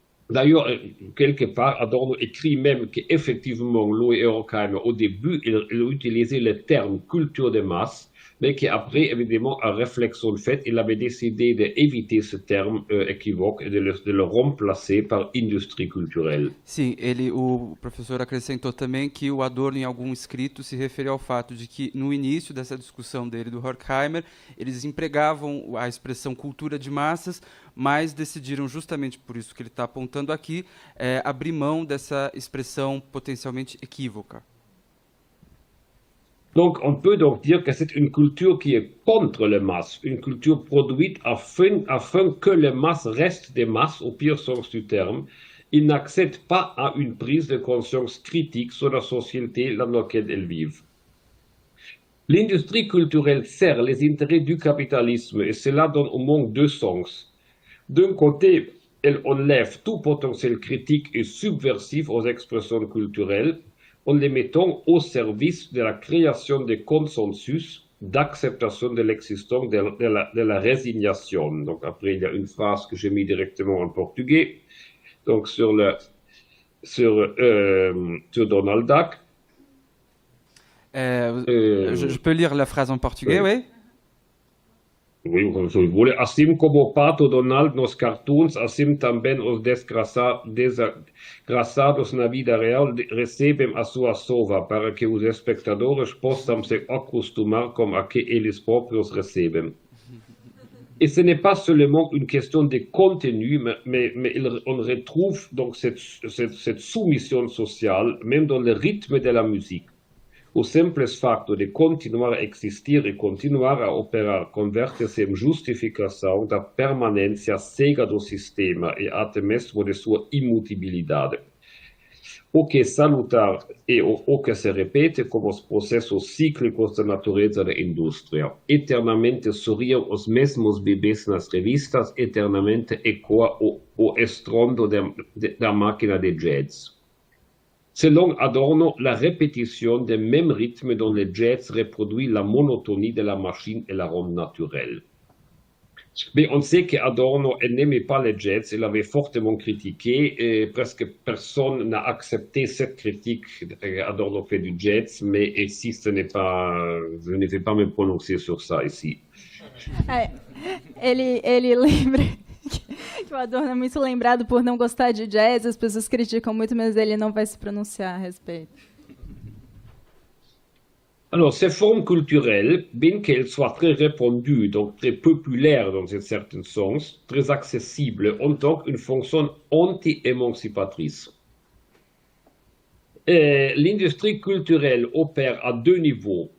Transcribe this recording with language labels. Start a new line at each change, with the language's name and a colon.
French: D'ailleurs, quelque part, Adorno écrit même qu'effectivement, Louis Horkheimer, au début, il utilisait le terme culture de masse, mais qu'après, évidemment, à réflexion faite, il avait décidé d'éviter ce terme équivoque et de le remplacer par indústria culturelle. Sim, o professor acrescentou também que o Adorno, em algum escrito, se referiu ao fato de que, no início dessa discussão dele do Horkheimer, eles empregavam a expressão cultura de massas, mas decidiram, justamente por isso que ele está apontando aqui, abrir mão dessa expressão potencialmente equívoca. Donc, on peut donc dire que c'est une culture qui est contre les masses, une culture produite afin que les masses restent des masses, au pire sens du terme. Ils n'accèdent pas à une prise de conscience critique sur la société dans laquelle elles vivent. L'industrie culturelle sert les intérêts du capitalisme et cela donne au moins deux sens. D'un côté, elle enlève tout potentiel critique et subversif aux expressions culturelles, en les mettant au service de la création de consensus, d'acceptation de l'existence, de la résignation. Donc après, il y a une phrase que j'ai mis directement en portugais, donc sur Donald Duck. Je peux lire la phrase en portugais, oui? Oui, como se voulez.
Portuguese: Assim como o Pato Donald nos cartoons, assim também os desgraçados na vida real recebem a sua sova para que os espectadores possam se acostumar com a que eles próprios recebem.
French: Et ce n'est pas seulement une question de contenu, mais on retrouve donc cette soumission sociale, même dans le rythme de la musique.
Portuguese: O simples facto de continuar a existir e continuar a operar converte-se em justificação da permanência cega do sistema e até mesmo de sua imutabilidade. O que é salutar e o que se repete como os processos cíclicos da natureza da indústria. Eternamente sorriam os mesmos bebês nas revistas, eternamente ecoa o estrondo da máquina de jazz.
French: Selon Adorno, la répétition des mêmes rythmes dans le jazz reproduit la monotonie de la machine et la rend naturelle. Mais on sait qu'Adorno n'aimait pas le jazz, il l'avait fortement critiqué et presque personne n'a accepté cette critique. Adorno fait du jazz, mais ici je ne vais pas me prononcer sur ça ici.
Portuguese: Ele lembra que o Adorno é muito lembrado por não gostar de jazz, as pessoas criticam muito, mas ele não vai se pronunciar a respeito.
French: Alors, ces formes culturelles, bien qu'elles soient très répandues, donc très populaires dans un certain sens, très accessibles, ont donc une fonction anti-émancipatrice. L'industrie culturelle opère à deux niveaux.